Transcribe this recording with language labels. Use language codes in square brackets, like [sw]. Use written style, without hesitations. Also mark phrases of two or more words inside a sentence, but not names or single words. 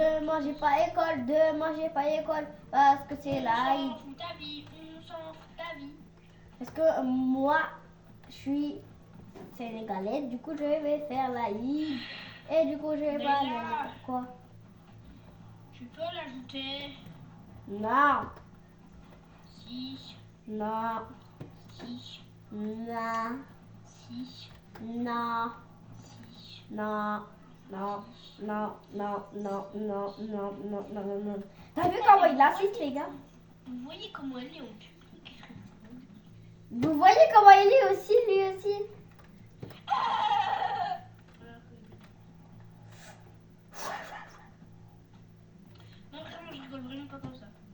[fr] Demain, j'ai pas école. Demain, j'ai pas école. Parce que c'est l'Aïd. On s'en fout ta vie, on s'en fout ta vie. Parce que moi, je suis sénégalaise. Du coup, je vais faire l'Aïd. Et du coup, je vais pas Déjà. aller. Pourquoi? Tu peux l'ajouter. Non. Si, Non. si, Non. si, Non. si, Non. Non, non, non, non, non, non, non, non, non, non. T'as vu comment il insiste, les gars? Vous voyez comment elle est en public. Vous voyez comment il est aussi, lui aussi? Non, vraiment, je rigole vraiment pas comme ça.